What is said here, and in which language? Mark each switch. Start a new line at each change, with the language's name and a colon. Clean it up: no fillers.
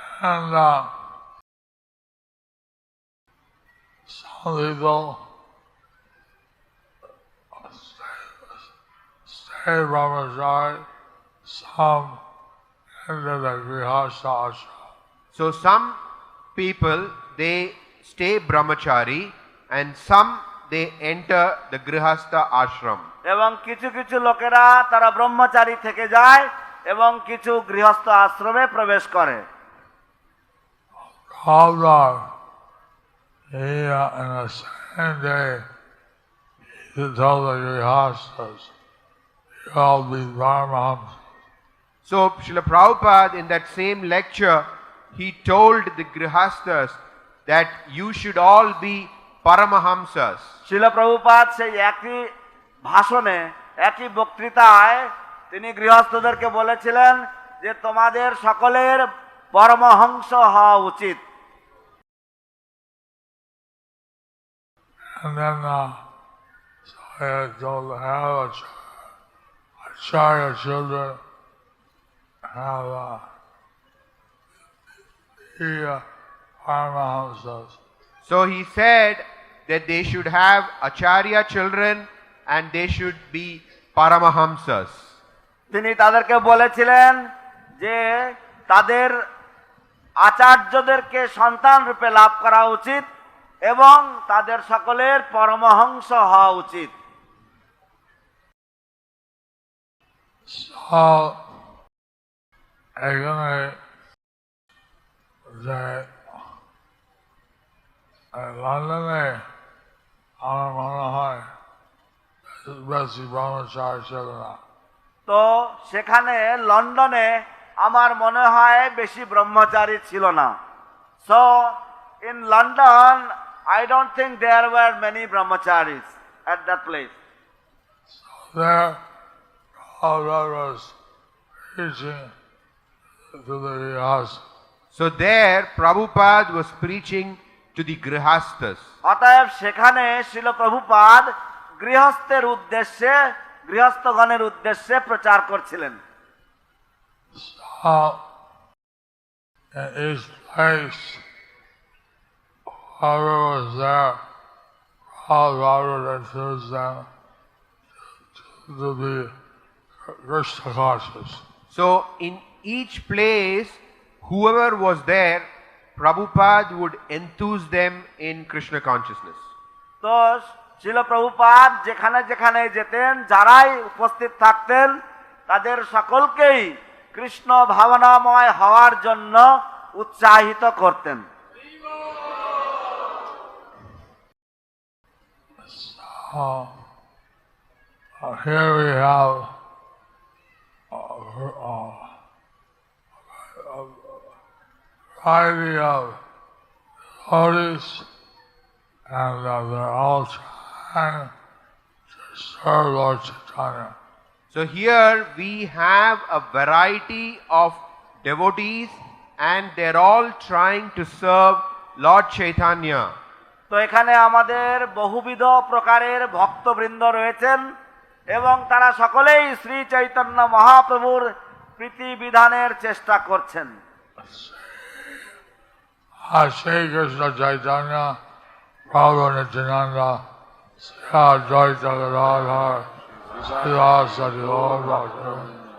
English: And some people stay brahmachari, some enter the grihastha ashram. So some people, they stay brahmachari and some they enter the grihastha ashram.
Bangla: এবং কিছু কিছু লোকেরা তারা ব্রহ্মচারী থেকে যায় এবং কিছু গৃহস্থ আশ্রমে প্রবেশ করে।
English: Although in the same day he told the grihasthas, you all be Paramahamsas. So Srila Prabhupada in that same lecture, he told the grihasthas that you should all be Paramahamsas.
Bangla: শিল প্রভুপাদ সেই একই ভাষণে একই বক্তৃতায় তিনি গৃহস্থদেরকে বলেছিলেন যে তোমাদের সকলের পরমহংস হওয়া উচিত।
English: And then so I told to have acharya children have be Paramahamsas. So he said that they should have acharya children and they should be Paramahamsas.
Bangla: তিনি তাদেরকে বলেছিলেন যে তাদের আচার্যদেরকে সন্তান রূপে লাভ করা উচিত এবং তাদের সকলের পরমহংস হওয়া উচিত। So এখানে যে লন্ডনে আমার মনে হয় বেশি ব্রহ্মচারী ছিল না। তো সেখানে লন্ডনে আমার মনে হয় বেশি ব্রহ্মচারী ছিল না।
English: So in London I don't think there were many brahmacharis at that place. There, Prabhupada was preaching to the grihasthas. So there Prabhupada was preaching to the grihasthas.
Bangla: অতএব সেখানে শিল প্রভুপাদ গৃহস্থের উদ্দেশ্যে গৃহস্থগণের উদ্দেশ্যে প্রচার করছিলেন।
English: So, in each place, whoever was there, Prabhupada would introduce them to be Krishna conscious. So in each place, whoever was there, Prabhupada would enthuse them in Krishna consciousness.
Bangla: তো শিল প্রভুপাদ যেখানে যেখানে যেতেন যারাই উপস্থিত থাকতেন তাদের সকলকেই কৃষ্ণ ভাবনাময় হওয়ার জন্য উৎসাহিত করতেন।
English: Here we have a variety of devotees, and they're all trying to serve Lord Chaitanya. So here we have a variety of devotees and they're all trying to serve Lord Chaitanya.
Bangla: তো এখানে আমাদের বহুবিধ প্রকারের ভক্তবৃন্দ রয়েছেন এবং তারা সকলেই শ্রী চৈতন্য মহাপ্রভুর প্রীতি বিধানের চেষ্টা করছেন।
Sanskrit: Shri Krishna Chaitanya, Prabhu Nityananda, Sri Advaita Gadadhar, Srivasadi Gaur Bhaktivinoda.